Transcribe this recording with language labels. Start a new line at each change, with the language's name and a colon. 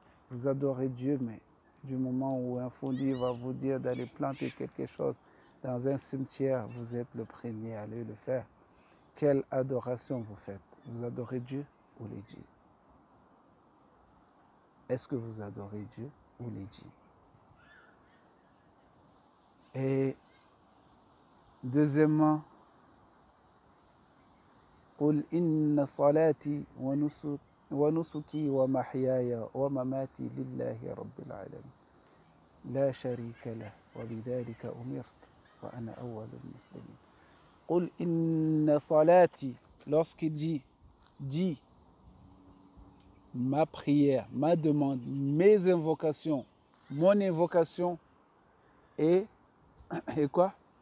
French: Vous adorez Dieu, mais du moment où un fondi va vous dire d'aller planter quelque chose dans un cimetière, vous êtes le premier à aller le faire. Quelle adoration vous faites? Vous adorez Dieu ou les djinns? Est-ce que vous adorez Dieu ou les djinns? Et deuxièmement,
Arabic: قل إن صلاتي ونسكي ومحياي ومماتي لله رب العالمين لا شريك له وبذلك أمرت وأنا أول المسلمين. قل إن صلاتي,
French: lorsqu'il dit ma prière, ma demande, mes invocations, mon invocation et quoi?